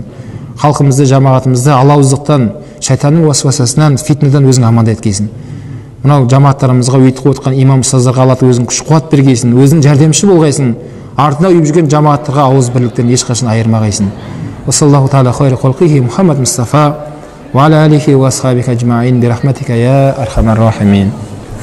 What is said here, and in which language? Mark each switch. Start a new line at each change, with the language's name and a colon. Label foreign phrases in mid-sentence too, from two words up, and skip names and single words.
Kazakh: Халқымызды, жамағатымызды алауыздықтан, шайтанның уасвасасынан, фитнадан өзің аманда еткесін. Мынау жамағаттарымызға өйтіп отқан имам ұстаздарға Алла өзің күш қуат бергейсін, өзің жәрдемші болғайсың. Артына үйіп жүрген жамағаттарға ауыз бірліктен ешқашан айырмағайсың.
Arabic: صلى الله تعالى خير خلقه محمد مصطفى وعلى آله وأصحابه أجمعين برحمتك يا أرحم الراحمين.